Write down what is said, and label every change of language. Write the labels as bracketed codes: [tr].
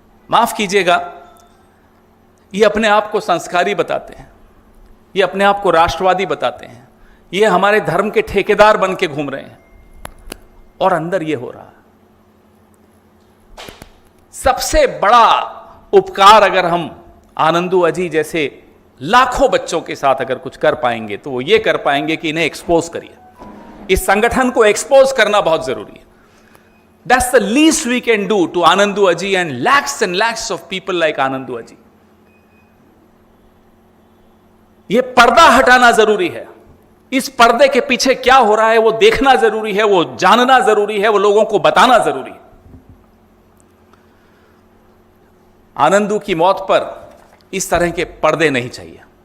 [hi] माफ कीजिएगा, ये अपने आप को संस्कारी बताते हैं, ये अपने आप को राष्ट्रवादी बताते हैं, ये हमारे धर्म के ठेकेदार बन के घूम रहे हैं, और अंदर ये हो रहा है। सबसे बड़ा उपकार अगर हम आनंदू अजी जैसे लाखों बच्चों के साथ अगर कुछ कर पाएंगे तो वो ये कर पाएंगे कि इन्हें एक्सपोज करिए। इस संगठन को एक्सपोज करना बहुत जरूरी है। [en] That's the least we can do to Anandu Aji and lakhs of people like Anandu Aji. [hi] ये पर्दा हटाना जरूरी है। इस पर्दे के पीछे क्या हो रहा है वो देखना जरूरी है, वो जानना जरूरी है, वो लोगों को बताना जरूरी है। आनंदू की मौत पर इस तरह के पर्दे नहीं चाहिए।